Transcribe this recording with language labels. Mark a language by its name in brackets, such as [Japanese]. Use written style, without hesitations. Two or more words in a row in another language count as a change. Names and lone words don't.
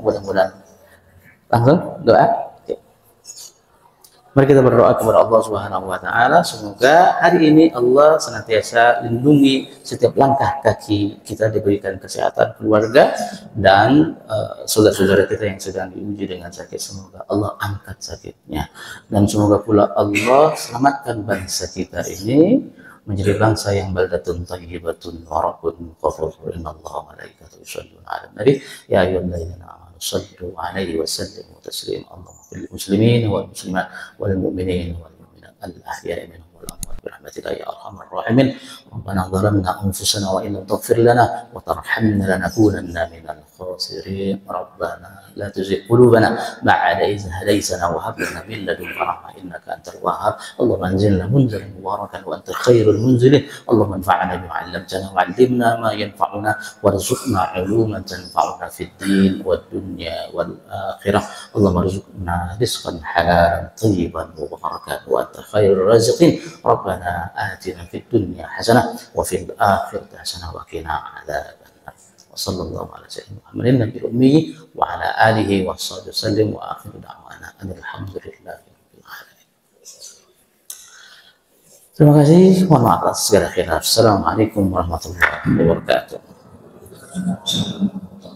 [Indonesian] Mudah-mudahan langsung doa. Mari kita berdoa kepada Allah [Arabic] سبحانه وتعالى, [Indonesian] semoga hari ini Allah senantiasa lindungi setiap langkah kaki kita, diberikan kesehatan keluarga dan saudara-saudara kita yang sedang diuji dengan sakit, semoga Allah angkat sakitnya, dan semoga pula Allah selamatkan bangsa kita ini menjadi bangsa yang [Arabic] بلدة طيبة ورب غفور. إن الله وملائكته يصلون على النبي يا أيها الذين آمنوا صلوا عليه وسلموا تسليما. اللهم للمسلمين والمسلمات والمؤمنين والمؤمنات الأحياء منهم والأموات برحمتك يا أرحم الراحمين. ربنا ظلمنا أنفسنا وإن لم تغفر لنا وترحمنا لنكونن من الخاسرين. ربنا لا تزغ قلوبنا بعد إذ هديتنا وهب لنا من لدنك رحمة إنك أنت الوهاب. اللهم أنزلنا منزلا مباركا وأنت خير المنزلين. اللهم انفعنا بما علمتنا وعلمنا ما ينفعنا وارزقنا علوما تنفعنا في الدين والدنيا والآخرة. اللهم ارزقنا رزقا حلالا طيبا مباركا وأنت خير الرازقين. ربنا آتنا في الدنيا حسنة وفي الآخرة حسنة وقنا عذاب النار. صلى الله على سيدنا محمد النبي الأمي وعلى آله وصحبه وسلم وآخر دعوانا الحمد لله رب العالمين. [Indonesian] Terima kasih, mohon maaf atas segala khilaf. [Arabic] السلام عليكم ورحمة الله وبركاته.